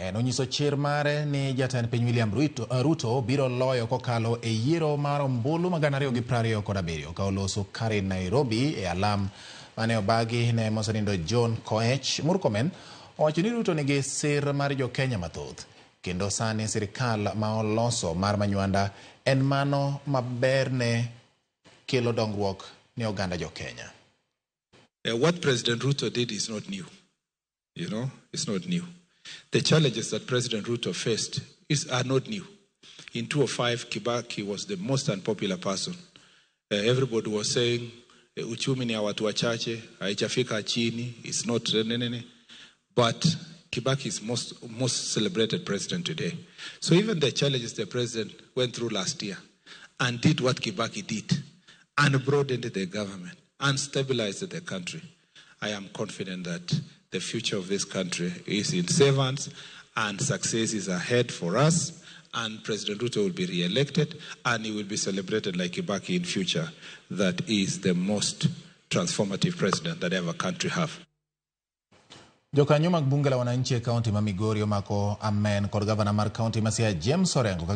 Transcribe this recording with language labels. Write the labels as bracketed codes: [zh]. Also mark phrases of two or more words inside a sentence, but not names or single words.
[luo] Murkomen onyiso chir mare ni jatend piny William Ruto biro loyo kokalo e yiero mar ombulu ma 2027 ka oloso kare Nairobi e alam mane obagi ne mosenindo John Koech. Murkomen owacho ni Ruto nigi sir mar jo Kenya mathoth kendo sani sirikal ma oloso mar manywanda en mano maber ne kelo dongruok ne oganda jo Kenya. [en] What President Ruto did is not new. It's not new. The challenges that President Ruto faced are not new. In 2005, Kibaki was the most unpopular person. Everybody was saying, [sw] uchumi ni ya watu wachache, haijafika chini, [en] it's not nenene. But Kibaki is most celebrated president today. So even the challenges the president went through last year and did what Kibaki did and broadened the government and stabilized the country, I am confident that the future of this country is in safe hands and success is ahead for us, and President Ruto will be re-elected and he will be celebrated like Kibaki in future. That is the most transformative president that ever country have. [luo] Jokanyo mag [sw] bunge la wananchi [luo] e kaunti ma Migori omako amen kod gavana mar kaunti ma Siaya James Orengo